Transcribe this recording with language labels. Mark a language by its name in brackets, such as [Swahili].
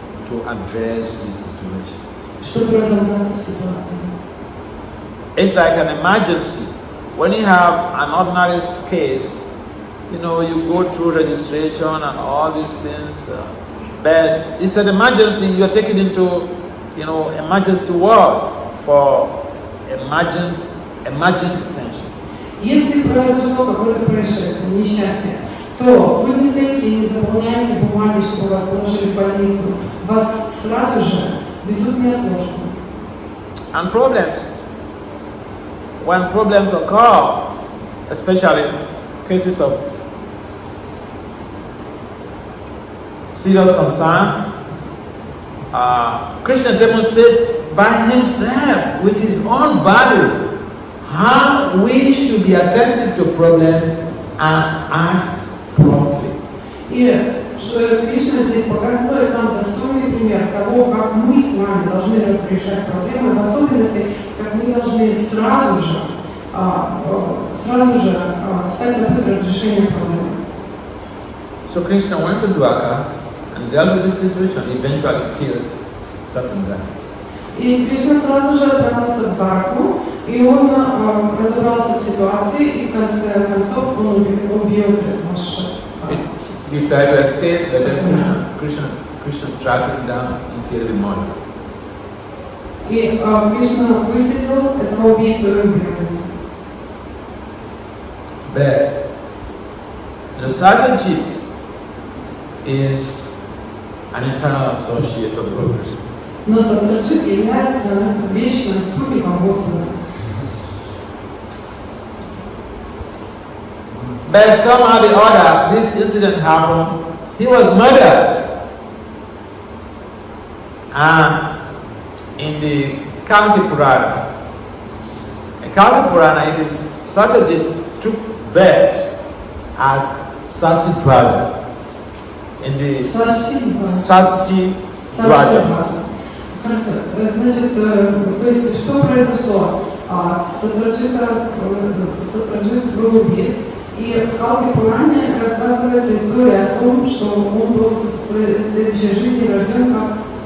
[English] To address the situation. [Russian] Чтобы разобраться в ситуации. [English] It's like an emergency. When you have an ordinary case, you know, you go through registration and all these things. But it's an emergency. You're taken into, you know, emergency ward for emergent attention. [Russian] Если произошло какое-то происшествие, несчастье, то вы не стоите и не заполняете бумаги, чтобы вас положили в больницу. Вас сразу же везут неотложку. [English] And problems. When problems occur, especially cases of serious concern, Krishna demonstrates by himself, with his own values, how we should be attentive to problems and act promptly. [Russian] И Кришна здесь показывает нам достойный пример того, как мы с вами должны разрешать проблемы, в особенности, как мы должны сразу же стать на путь разрешения проблем. [English] So Krishna went to Dwarka and dealt with the situation, eventually killed Satyendra. [Russian] И Кришна сразу же отправился в Двараку, и он разобрался в ситуации, и в конце концов он убил Ваша. [English] He tried to escape, but then Krishna tracked him down and killed him all. [Russian] И Кришна выследил этого убийцу и убил его. [English] But Satyajit is an eternal associate of Lord Krishna. [Russian] Но Сатраджит является вечным спутником Господа. [English] But somehow or the other, this incident happened. He was murdered. And in the Kalki Purana, it is Satyajit took birth as Sasidwaja. In the Sasidwaja. [Russian] Значит, то есть, что произошло? Сатраджит был убит, и в Калки Пуране рассказывается история о том, что он был в следующей жизни рожден как